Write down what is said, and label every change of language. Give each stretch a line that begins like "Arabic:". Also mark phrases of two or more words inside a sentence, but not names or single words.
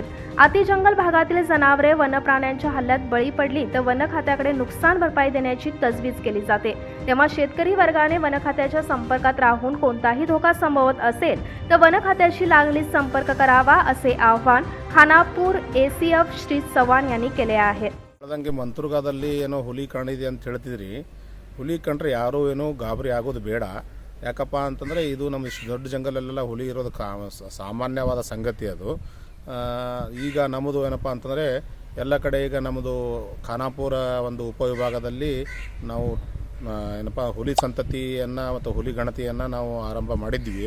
Marathi: अतिजंगल भागातील जनावरे वन प्राण्यांच्या हल्ल्यात बळी पडली तर वन खात्याकडे नुकसान भरपाई देण्याची तजवीज केली जाते. तेव्हा शेतकरी वर्गाने वन खात्याच्या संपर्कात राहून कोणताही धोका संभवत असेल तर वन खात्याशी लागलीच संपर्क करावा असे आवाहन खानापूर ACF श्री चव्हाण यांनी केले आहे.
Kannada: ಹೇಳ್ದಂಗೆ ಮಂತ್ರುಗಾದಲ್ಲಿ ಏನೋ ಹುಲಿ ಕಾಣಿದೆ ಅಂತ ಹೇಳ್ತಿದ್ರಿ. ಹುಲಿ ಕಂಡ್ರೆ ಯಾರೂ ಏನೋ ಗಾಬರಿ ಆಗೋದು ಬೇಡ. ಯಾಕಪ್ಪ ಅಂತಂದರೆ ಇದು ನಮ್ಮ ಇಷ್ಟು ದೊಡ್ಡ ಜಂಗಲಲ್ಲೆಲ್ಲ ಹುಲಿ ಇರೋದು ಸಾಮಾನ್ಯವಾದ ಸಂಗತಿ ಅದು. ಈಗ ನಮ್ಮದು ಏನಪ್ಪ ಅಂತಂದರೆ ಎಲ್ಲ ಕಡೆ ಈಗ ನಮ್ಮದು ಖಾನಾಪುರ ಒಂದು ಉಪವಿಭಾಗದಲ್ಲಿ ನಾವು ಏನಪ್ಪ ಹುಲಿ ಸಂತತಿಯನ್ನು ಮತ್ತು ಹುಲಿ ಗಣತಿಯನ್ನು ನಾವು ಆರಂಭ ಮಾಡಿದ್ವಿ.